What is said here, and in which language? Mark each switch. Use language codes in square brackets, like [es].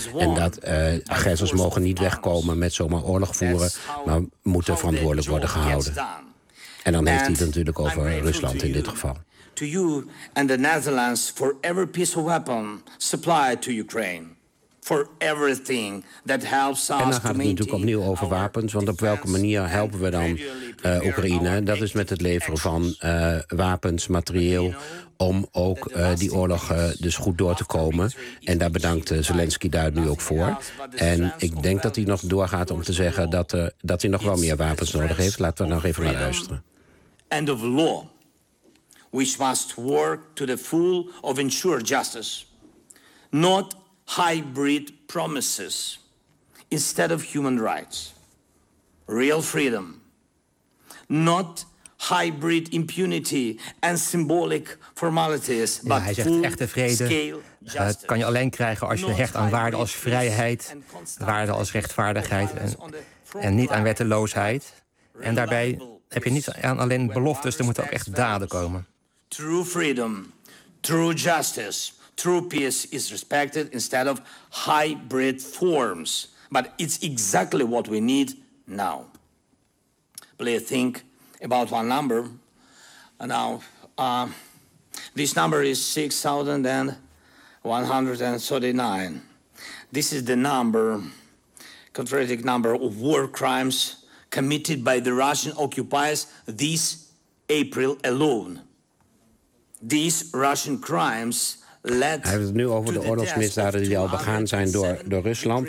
[nl] En dat agressors mogen niet wegkomen met zomaar oorlog voeren, maar moeten verantwoordelijk worden gehouden. En dan heeft hij het natuurlijk over Rusland in dit geval. [en] To you and the Netherlands for every piece of weapon supplied to Ukraine. For everything that helps us. [nl] En dan gaat het natuurlijk opnieuw over wapens. Want op welke manier helpen we dan Oekraïne? Dat is met het leveren van wapens, materieel. Om ook die oorlog dus goed door te komen. En daar bedankt Zelensky daar nu ook voor. En ik denk dat hij nog doorgaat om te zeggen dat hij nog wel meer wapens nodig heeft. Laten we nog even naar luisteren. [en] End of law. Which must work to the full of ensure justice, not hybrid promises instead of human rights, real freedom, not hybrid impunity and symbolic formalities, but [nl] ja, hij zegt echte vrede kan je alleen krijgen als je hecht aan waarden als vrijheid, waarden als rechtvaardigheid en niet aan wetteloosheid. En daarbij heb je niet aan alleen beloftes, er moeten ook echt daden komen. [en] True freedom, true justice, true peace is respected instead of hybrid forms. But it's exactly what we need now. Please think about one number. Now, this number is 6,139. This is the number, contradictory number of war crimes committed by the Russian occupiers this April alone. These Russian crimes led. [nl] Hij heeft het nu over de oorlogsmisdaden die al begaan zijn door Rusland.